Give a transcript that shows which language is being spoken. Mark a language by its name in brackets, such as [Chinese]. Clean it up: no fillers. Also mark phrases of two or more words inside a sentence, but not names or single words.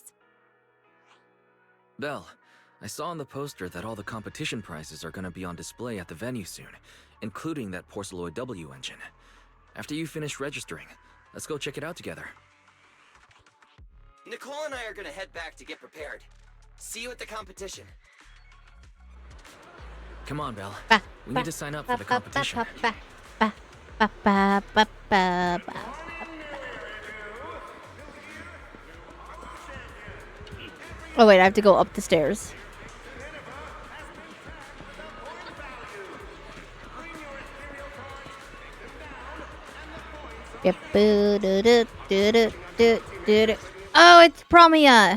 [English] Belle, I saw on the poster that all the competition prizes are gonna be on display at the venue soon, including that Porceloid W engine. After you finish registering, let's go check it out together. Nicole and I are gonna head back to get prepared. See you at the competition. Come on, Belle. Ba, We ba, need to sign up for the ba, ba, competition. ba, ba, ba, ba, ba, ba, ba. Oh wait, I have to go up the stairs. Yep. Oh, it's Promia.